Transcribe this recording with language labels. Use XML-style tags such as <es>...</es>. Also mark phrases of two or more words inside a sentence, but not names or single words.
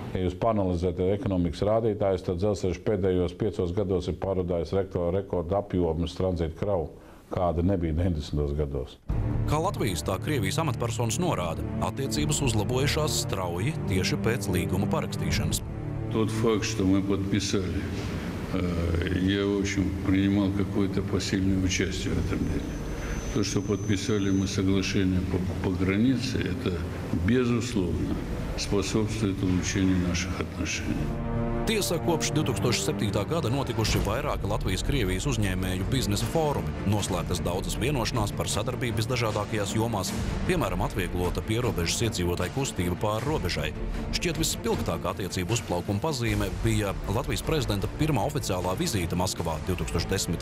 <lv>Ja jūs panalizējat ekonomikas rādītājus, tad dzelzceļš pēdējos 5 gados ir pārvadājis rekordu apjomus tranzītu kravu, kāda nebija 90. gados. Kā Latvijas, tā Krievijas amatpersonas norāda, attiecības uzlabojušās strauji tieši pēc līguma parakstīšanas.</lv> <ru>Тот факт, что мы подписали, я, в общем, принимал какое-то посильное участие в этом деле. То, что подписали мы соглашение по границе, это, безусловно, способствует улучшению наших отношений.</ru> <lv>Tiesa, kopš 2007. gada notikuši vairāki Latvijas-Krievijas uzņēmēju biznesa fórumi, noslēgtas daudzas vienošanās par sadarbību visdažādākajās jomās, piemēram, atvieglota pierobežas iedzīvotāju kustība pāri robežai. Šķiet visspilgtākā attiecību uzplaukuma pazīme bija Latvijas prezidenta pirmā oficiālā vizīte Maskavā 2010.</lv>